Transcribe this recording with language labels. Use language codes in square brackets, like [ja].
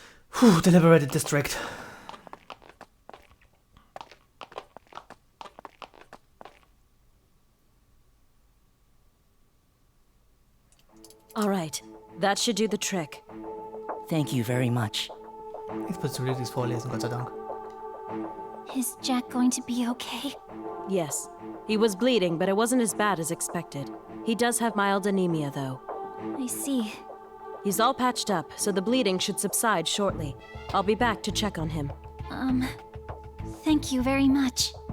[en] Puh, the Liberated District. All right, that should do the trick. Thank you very much. [de] Jetzt willst du wirklich vorlesen, Gott sei Dank. [en] Is Jack going to be okay? Yes, he was bleeding, but it wasn't as bad as expected. He does have mild anemia, though. I see. He's all patched up, so the bleeding should subside shortly. I'll be back to check on him. Thank you very much.